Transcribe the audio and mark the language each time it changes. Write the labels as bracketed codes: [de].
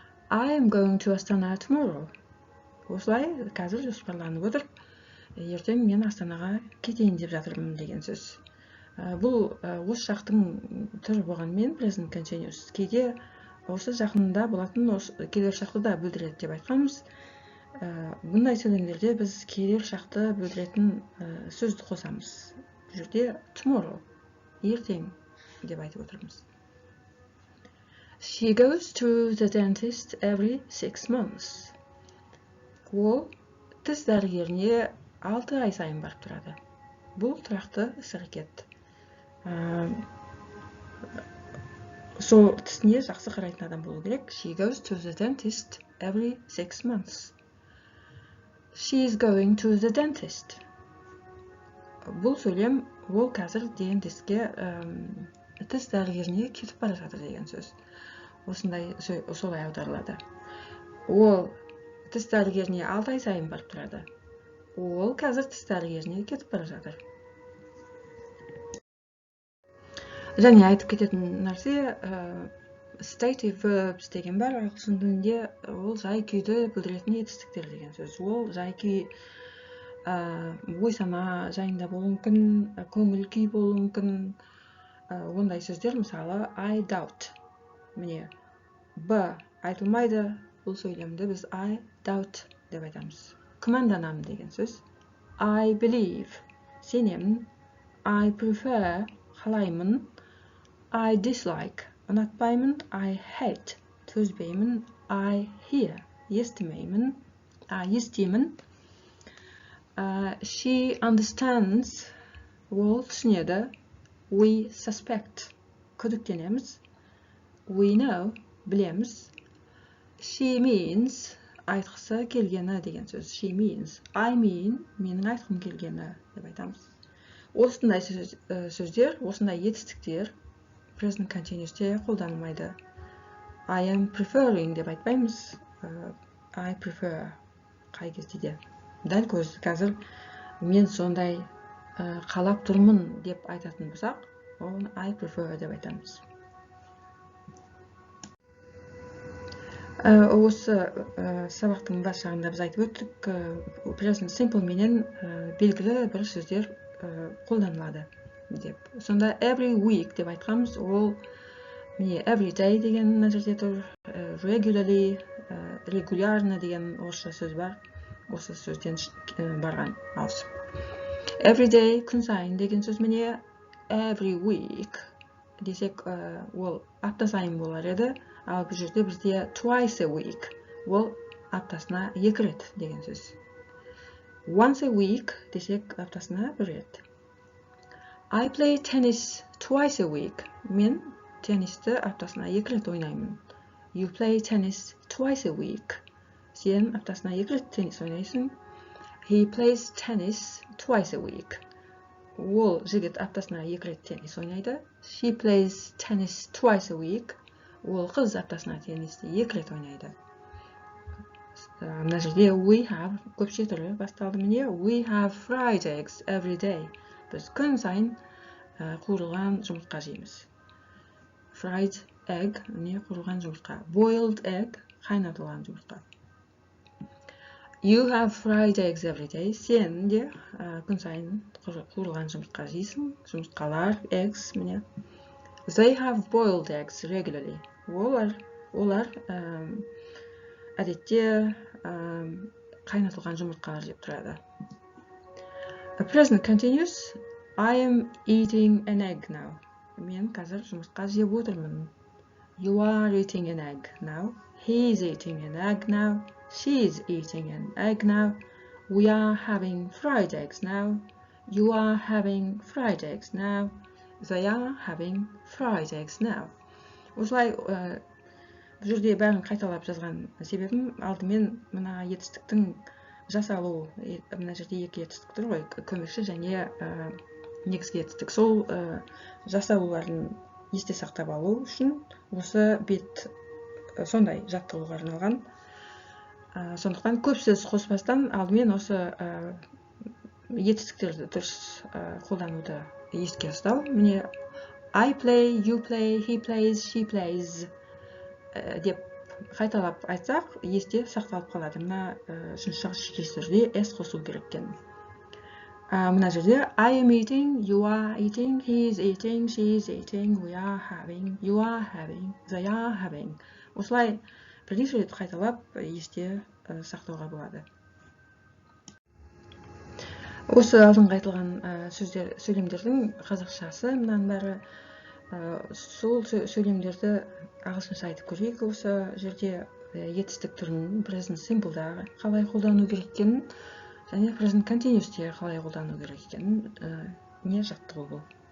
[en] I am going to Astana tomorrow. [kk] Осылай қазір жоспарланып отыр. Ертең мен Астанаға кетейін деп жатырмын деген сөз. Бұл осы жақтың түрі болғанмен present continuous. Кейде осы жақында болатын келер шақты да білдіреді деп айтқанбыз. Бұндай сөйлемдерде біз келер шақты білдіретін сөзді қосамыз. Бұл жерде tomorrow, ертең деп айтып отырмыз. [en] She goes to the dentist every 6 months. [kk] Ол тіс дәрігеріне 6 ай сайын барып тұрады. Бұл тұрақты іс-әрекет. Сол тісіне жақсы қарайтын адам болу керек. [en] She goes to the dentist every 6 months. She is going to the dentist. [kk] Бұл сөйлем, ол қазір дентистке тіс дәрігеріне кетіп бара жатыр деген сөз. Осындай солай аударылады. Ол тіс дәрігеріне 6 ай сайын барып тұрады. Ол қазір тіс дәрігеріне кетіп бара жатыр. Және айтып кететін нәрсе, stative verbs деген бар, ағылшын тілінде ол жай күйді білдіретін етістіктер деген сөз. Ол жай күй ой-сана жайында болуы мүмкін, көңіл күй болуы мүмкін. Ондай сөздер, мысалы, [en] I doubt. [kk] Міне, Б айтылмайды, бұл сөйлемді біз I doubt деп айтамыз. Күмәнданамын деген сөз. [en] I believe, [kk] сенемін. [en] I prefer, [kk] қалаймын. [en] I dislike, [kk] ұнатпаймын. [en] I hate, [kk] төзбеймін. [en] I hear, [kk] естімеймін. Естимін. [en] She understands, [kk] ол түсінеді. [en] We suspect, [kk] күдіктенеміз. [en] We know, [kk] білеміз. [en] She means, [kk] айтқысы келгені деген сөз. [en] She means. I mean, [kk] менің айтқым келгені деп айтамыз. Осындай сөздер, осындай етістіктер present continuous'те қолданылмайды. [en] I am preferring [kk] деп айтпаймыз. [en] I prefer [kk] қай кезде де. Дәл қазір мен сондай қалап тұрмын деп айтатын болсақ, оны I prefer деп айтамыз. Осы сабақтың бас жағында біз айтып өттік, present simple менен белгілі бір сөздер қолданылады деп. Сонда [en] every week [kk] деп айтқанбыз, ол міне [en] every day [kk] деген мына жерде тұр, regularly, регулярно деген орысша сөз бар. Осы сөзден барған ауысып. [en] Every day, [kk] күн сайын деген сөз міне [en] every week [kk] десек, ол апта сайын болар еді. Ал бұл жерде бізде [en] twice a week, [kk] ол аптасына 2 рет деген сөз. [en] Once a week [kk] десек, аптасына 1 рет. [en] I play tennis twice a week. [kk] Мен теннисті аптасына 2 рет ойнаймын. [en] You play tennis twice a week. [kk] Сен аптасына 2 рет теннис ойнайсың. [en] He plays tennis twice a week. [kk] Ол жігіт аптасына 2 рет теннис ойнайды. [en] She plays tennis twice a week. [kk] Ол қыз аптасына теннисті 2 рет ойнайды. Мына жерде [en] we have [kk] көпше түрі басталды. [en] Міне we have fried eggs every day. [kk] Біз күн сайын қуырылған жұмыртқа жейміз. [en] Fried egg, [kk] міне қуырылған жұмыртқа. [en] Boiled egg, [kk] қайнатылған жұмыртқа. [en] You have fried eggs every day. [kk] Сен де күн сайын қуырылған жұмыртқа жейсің. Жұмыртқалар, eggs, міне. [en] They have boiled eggs regularly. [kk] Олар әдетте қайнатылған жұмыртқалар жеп тұрады. [en] Present continuous. I am eating an egg now. [kk] Мен қазір жұмыртқа жеп отырмын. [en] You are eating an egg now. He is eating an egg now. She is eating an egg now. We are having fried eggs now. You are having fried eggs now. They are having fried eggs now. [kk] Осылай бұл жерде бәрін қайталап жазған себебім, алдымен мына етістіктің жасалу, мына жерде 2 етістік тұр ғой, көмекші және негізгі етістік. Сол жасалуларын есте сақтап алу үшін осы бет сондай жаттығуға арналған. Сондықтан көп сөз қоспастан алдымен осы етістіктерді дұрыс қолдануды еске ұстау. [en] Міне I play, you play, he plays, she plays [kk] деп қайталап айтсақ, есте сақталып қалады. Мына үшінші шекестерде S қосу керек екен. Мына жерде [en] I am eating, you are eating, he is eating, she is eating, we are having, you are having, they are having. [kk] Осылай бірнеше рет қайталап есте сақтауға болады. Осы алдыңғы айтылған сөйлемдердің қазақшасы мынаның бәрі. Сол сөйлемдерді ағылшынша айтып көрейік. Осы жерде етістік түрін present simple'да қалай қолдану керек екенін және present continuous'те қалай қолдану керек екенін не жаттығу бұл.